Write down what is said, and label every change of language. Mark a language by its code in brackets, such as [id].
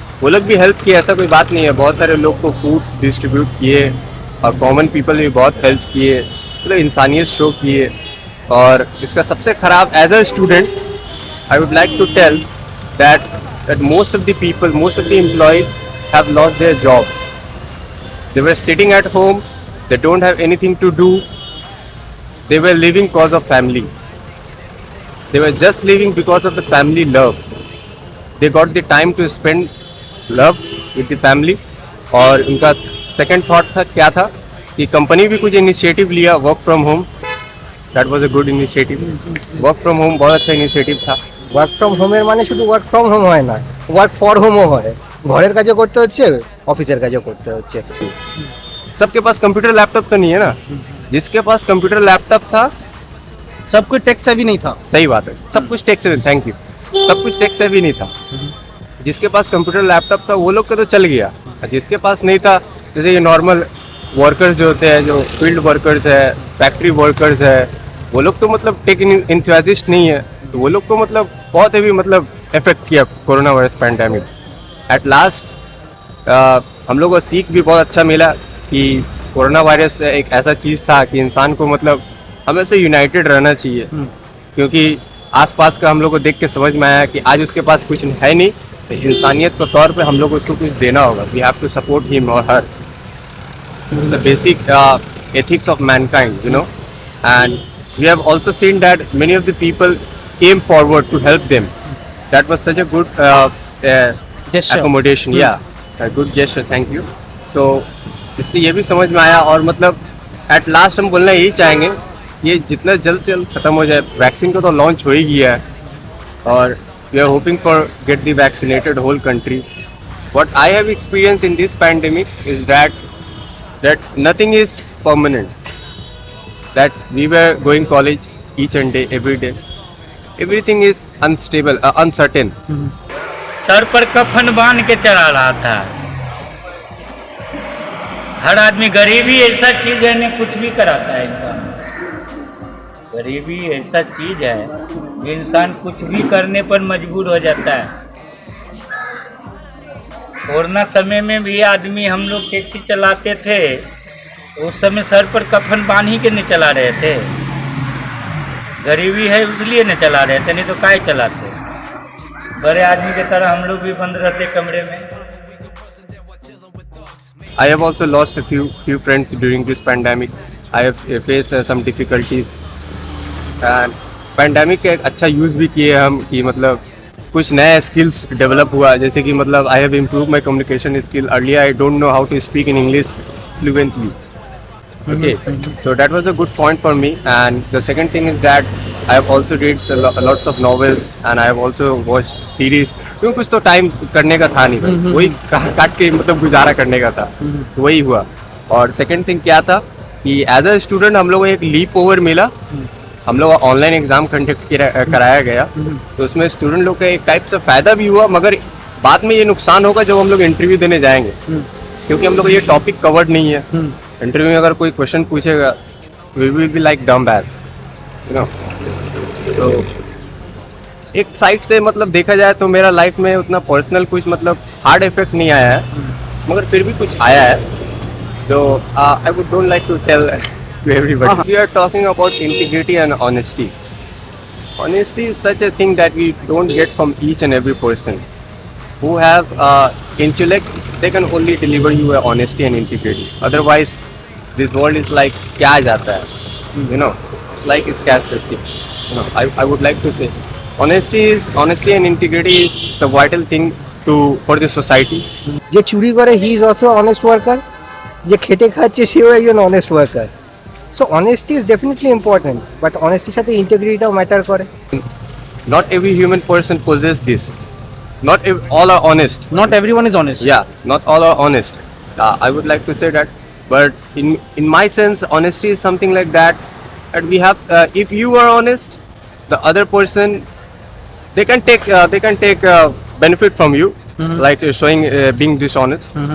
[hi] वो लोग भी हेल्प किए, ऐसा कोई बात नहीं है। बहुत सारे लोग को फूड्स डिस्ट्रीब्यूट किए और कॉमन पीपल भी बहुत हेल्प किए, मतलब इंसानियत शो किए। और इसका सबसे ख़राब, [en] As a student I would like to tell that most of the people, most of the employees have lost their job. They were sitting at home, they don't have anything to do, they were living because of family, they were just living because of the family love, they got the time to spend love with the family। [hi] और उनका second thought था क्या था कि company भी कुछ initiative लिया, work from home, [en] That was a good initiative. [hi] Work from home बहुत अच्छा इनिशिएटिव था। [bn] ওয়ার্ক ফ্রম হোমের মানে শুধু ওয়ার্ক ফ্রম হোম হয় না, ওয়ার্ক ফর হোমও হয়। ঘরের কাজও করতে হচ্ছে, অফিসের কাজও করতে হচ্ছে। [hi] सबके पास कंप्यूटर लैपटॉप तो नहीं है ना, जिसके पास कंप्यूटर लैपटॉप था सब कुछ टेक सेवी नहीं था। सही बात है, सब कुछ टेक सेवी, थैंक यू, सब कुछ टेक सेवी नहीं था। जिसके पास कंप्यूटर लैपटॉप था वो लोग का तो चल गया, जिसके पास नहीं था, जैसे ये नॉर्मल वर्कर्स जो होते हैं, जो फील्ड वर्कर्स है, फैक्ट्री वर्कर्स है, वो लोग तो मतलब टेक इंथुजियास्ट नहीं है, तो वो लोग को मतलब बहुत हेवी मतलब इफेक्ट किया corona virus pandemic. At last हम लोग को सीख भी बहुत अच्छा मिला कि कोरोना वायरस एक ऐसा चीज़ था कि इंसान को मतलब हमेशा यूनाइटेड रहना चाहिए, क्योंकि आसपास का हम लोग को देख के समझ में आया कि आज उसके पास कुछ है नहीं, तो इंसानियत के तौर पे हम लोग को उसको कुछ देना होगा. [en] We have to support him और her. It's the basic ethics of mankind, you know. And we have also seen that many of the people came forward to help them. That was such a good accommodation. Yeah, a good gesture. Thank you. [hi] So इससे ये भी समझ में आया, और मतलब at last हम बोलना यही चाहेंगे, ये जितना जल्द से जल्द खत्म हो जाए. वैक्सीन को तो लॉन्च हो ही गया है, और [en] We are hoping for get the vaccinated whole country. What I have experienced in this pandemic is that nothing is permanent. That we were going college each and day, every day. Everything is unstable, uncertain. [hi] Sir पर कफन बांध के चला रहा था. हर आदमी, गरीबी ऐसा चीज है ना, कुछ भी कराता है इंसान. गरीबी ऐसा चीज है कि इंसान कुछ भी करने पर मजबूर हो जाता है. कोरोना समय में भी आदमी, हम लोग टैक्सी चलाते थे, उस समय सर पर कफन बांध ही के नहीं चला रहे थे. गरीबी है इसलिए नहीं चला रहे थे, नहीं तो काहे चलाते. बड़े आदमी की तरह हम लोग भी बंद रहते कमरे में. [en] I have also lost a few friends during this pandemic. I have faced some difficulties. [hi] And pandemic का एक अच्छा यूज़ भी किए हम, कि मतलब कुछ नया स्किल्स डेवलप हुआ. जैसे कि मतलब [en] I have improve my communication skill. Earlier I don't know how to speak in English fluently. Okay, so that was a good point for me. And the second thing is that I have also read lots of novels, and I have also watched series. [hi] क्योंकि कुछ तो time करने का था नहीं, वही काट के मतलब गुजारा करने का था, तो वही हुआ. और सेकंड थिंग क्या था कि एज अ स्टूडेंट हम लोग को एक लीप ओवर मिला. हम लोग ऑनलाइन एग्जाम कंडक्ट कराया गया, तो उसमें स्टूडेंट लोग का एक टाइप से फ़ायदा भी हुआ, मगर बाद में ये नुकसान होगा जब हम लोग इंटरव्यू देने जाएंगे, क्योंकि हम लोग को ये टॉपिक कवर्ड नहीं है. इंटरव्यू में अगर कोई क्वेश्चन पूछेगा, [en] We will be like dumb as, you know. [hi] तो एक साइड से मतलब देखा जाए तो मेरा लाइफ में उतना पर्सनल कुछ मतलब हार्ड इफेक्ट नहीं आया है, मगर फिर भी कुछ आया है. [en] तो I would don't like to tell to everybody. We are talking about integrity and honesty. Honesty is such a thing that we don't get from each and every person. Who have intellect, they can only deliver you a honesty and integrity. Otherwise, this world is like [hi] kya jata hai, [en] you know, it's like scarcity. You know, I would like to say, honesty and integrity is the vital thing for the society. [bn] যে চুরি করে [en] he is also [bn] honest worker, যে খেটে খাচ্ছে সেও একজন honest worker. [en] so honesty is definitely important, but [bn] অনেস্টির সাথে ইন্টিগ্রিটিটাও matter করে. [en] Not every human person possesses this. Not all are honest. Not everyone is honest. Yeah, not all are honest. I would like to say that, but in my sense, honesty is something like that. And we have, if you are honest, the other person, they can take benefit from you, like showing being dishonest.